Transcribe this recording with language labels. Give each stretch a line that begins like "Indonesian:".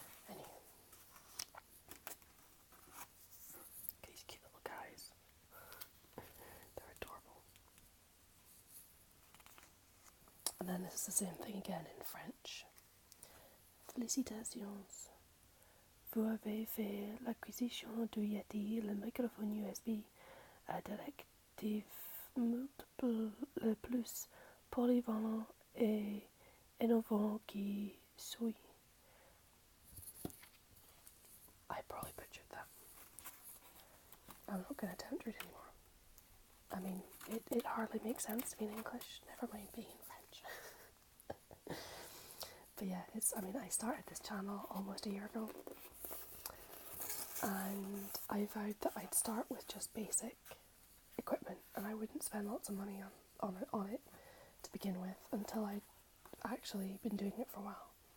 English: Anyway, these cute little guys. They're adorable. And then this is the same thing again in French.
French: Félicitations. Vous avez fait l'acquisition du Yeti, le microphone USB à directive multiple le plus polyvalent et innovant qui soit.
English: I probably butchered that. I'm not going to attempt it anymore. I mean, it hardly makes sense to me in English, never mind being in French. But yeah, I started this channel almost a year ago. And I vowed that I'd start with just basic equipment and I wouldn't spend lots of money on it to begin with until I'd actually been doing it for a while.